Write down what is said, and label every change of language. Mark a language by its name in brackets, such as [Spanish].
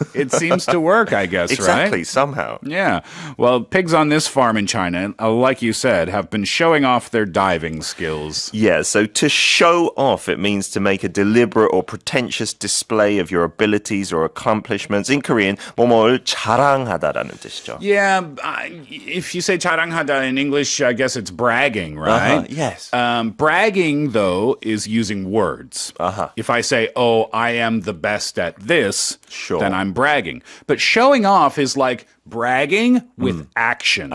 [English] it seems to work, I guess, Exactly, right? somehow. Yeah. Well, pigs on this farm in China, like you said, have been showing off their diving skills. Yeah, so to show off, it means to make a deliberate or pretentious display of your abilities or accomplishments. [Korean] In Korean, 뭐뭐를 자랑하다라는 뜻이죠. [English] Yeah, if you say 자랑하다 in English, I guess it's bragging, right? Yes. Bragging, though, is using words. If I say, oh, I am the best at this, Sure. then I'm bragging. But showing off is like bragging with actions.